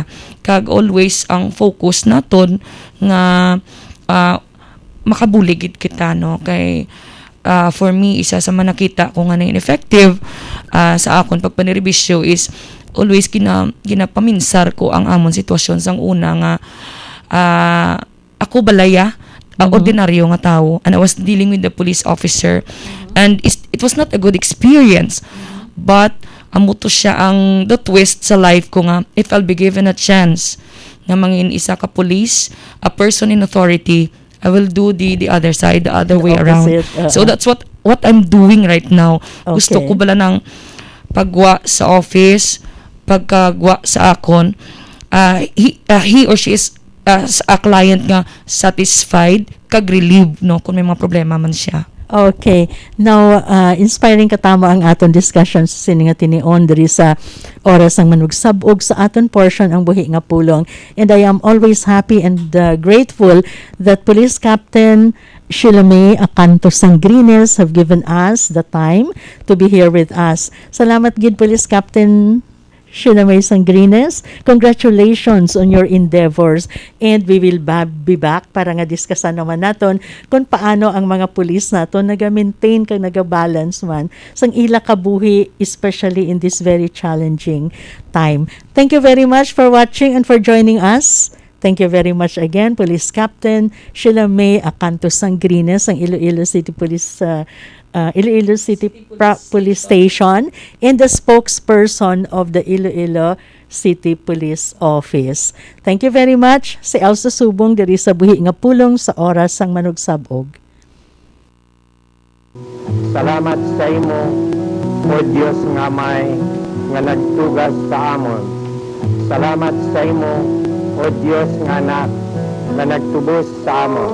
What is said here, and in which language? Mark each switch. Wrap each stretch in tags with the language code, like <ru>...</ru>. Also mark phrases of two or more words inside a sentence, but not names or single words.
<hil>Kag always ang focus naton nga makabuligid kita, no, kay</hil> <en>for me</en> <hil>isa sa manakita ko nga na ineffective sa akon pagpanirebisyo is always ginapaminsar ko ang amon sitwasyon sang una nga ako balaya ordinaryo nga tao,</hil> <en>and I was dealing with the police officer, and it was not a good experience, but</en> <hil>amo to siya ang</hil> <en>the twist</en> <hil>sa life ko nga,</hil> <en>if I'll be given a chance</en> <hil>nga mangin isa ka police,</hil> <en>a person in authority, I will do the other side, the other way around. So that's what I'm doing right now. Okay.</en> <hil>Gusto ko bala ng pagwa sa office, pagkagwa sa akon,</hil> <en>he or she is a client</en> <hil>nga satisfied, kag-relieve, no, kung may mga problema man siya.</hil> <en>Okay.</en> <hil>Now, inspiring katama ang aton discussion sa sini nga tinion diri sa oras ang manugsabog sa aton portion ang buhi nga pulong.</hil> <en>And I am always happy and grateful that Police Captain Sheila May Acanto Sangrines have given us the time to be here with us.</en> <hil>Salamat gid Police Captain Sheila May Sangrines.</hil> <en>Congratulations on your endeavors, and we will be back</en> <hil>para nga diskusan naman naton kung paano ang mga pulis naton naga-maintain kag naga-balance man sang ila kabuhi,</hil> <en>especially in this very challenging time. Thank you very much for watching and for joining us. Thank you very much again, Police Captain Sheila May Acanto Sangrines, ang Iloilo City Police Police Station, and the spokesperson of the Iloilo City Police Office. Thank you very much.</en> <hil>Si Elsa Subong diri sa buhi nga pulong sa oras sang manugsabog. Salamat sa imo, o Dios nga may nga nagtugas sa amon. Salamat sa imo, o Dios nga anak nga nagtubos sa amon.</hil>